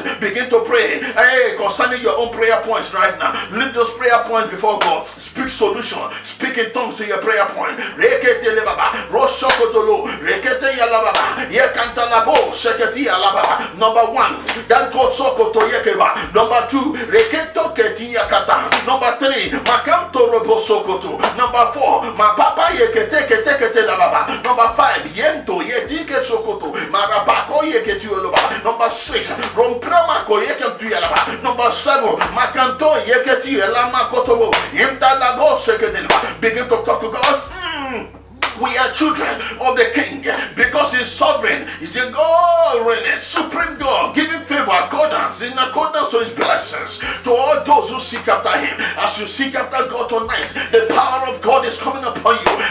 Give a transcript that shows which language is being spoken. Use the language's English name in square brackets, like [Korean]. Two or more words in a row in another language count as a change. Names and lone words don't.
[English] Begin to pray. Hey, concerning your own prayer points right now, leave those prayer points before God. Speak solution. Speak in tongues to your prayer point. Number 1, that God sokoto yekeba. Number 2, reketo keti yakata. Number 3, makamto robo sokoto. Number 4, ma papa yekete kete kete la baba. Number 5, yento yetike sokoto. Marabako yeketi oloba. Number 6, romprama ko yeketi yalaba. Number 7, makanto yeketi yalama kotobo. Yemta labo sekete laba. Begin to talk to God. We are children of the King, because He's sovereign. He's the God, really, supreme God, giving favor in accordance to His blessings to all those who seek after Him. As you seek after God tonight, the power of God is coming upon you.